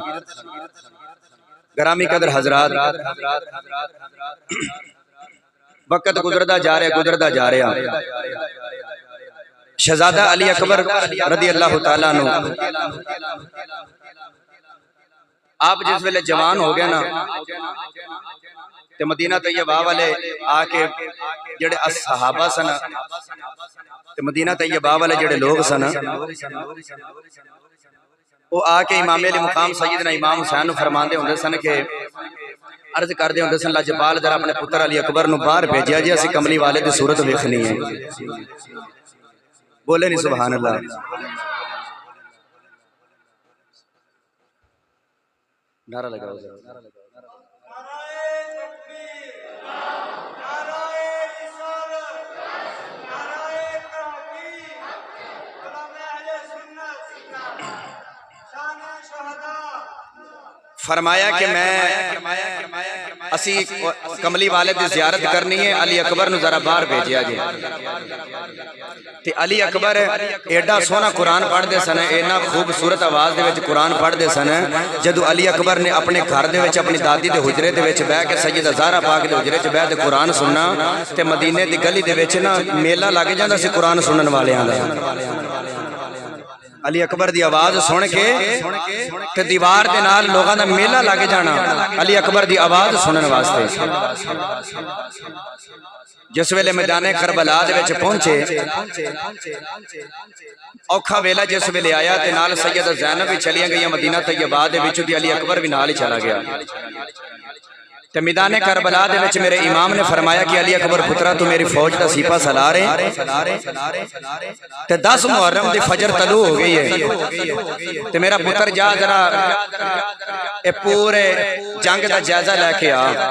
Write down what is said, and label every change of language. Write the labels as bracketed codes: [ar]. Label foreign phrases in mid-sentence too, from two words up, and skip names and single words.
[pa] گرامی قدر حضرات وقت گزردا جا رہا شہزادہ علی اکبر [ar] رضی اللہ تعالیٰ عنہ [pa] آپ جس ویلے جوان ہو گئے نا تے مدینہ طیبہ والے آ کے جڑے صحابہ سن تے مدینہ طیبہ والے جڑے لوگ سن وہ آ کے امام علی مقام سیدنا امام حسین نو فرماندے ہوندے سن کہ عرض کردے ہوندے سن لاجپال ذرا اپنے پتر علی اکبر نو باہر بھیجیا جی اسی کملی والے دی صورت ویکھنی ہے. بولے نہیں [ar] سبحان اللہ. [pa] نعرہ لگاؤ فرمایا کہ میں اسی کملی والے دی زیارت کرنی ہے علی اکبر نو ذرا باہر بھیجیا جی. تے علی اکبر ایڈا سونا قرآن پڑھ دے سن اینا خوبصورت آواز دے وچ قرآن پڑھ دے سن. جدو علی اکبر نے اپنے گھر دے وچ اپنی دادی دے حجرے دے وچ بیٹھ کے سیدہ زہرا پاک دے حجرے وچ بیٹھ کے قرآن سننا تے مدینے دی گلی دے وچ نا میلہ لگ جاندا سی قرآن سنن والیاں دا. علی اکبر دی آواز سن کے تے دیوار دے نال لوگاں دا میلہ لگ جانا علی اکبر دی آواز سنن واسطے. جس ویلے میدان کربلا دے وچ پہنچے اوکھا ویلا جس ویلے آیا تے نال سیدہ زینب بھی چلیاں گئی مدینہ طیبہ دے وچ تے علی اکبر بھی نال ہی چلا گیا. تے میدان کربلا دے وچ میرے امام نے فرمایا کہ علی اکبر پترا تو میری فوج کا سیپا سلا رہے تے 10 محرم دی فجر طلوع ہو گئی ہے تے میرا پتر جا ذرا اے پورے جنگ کا جائزہ لیکے آ.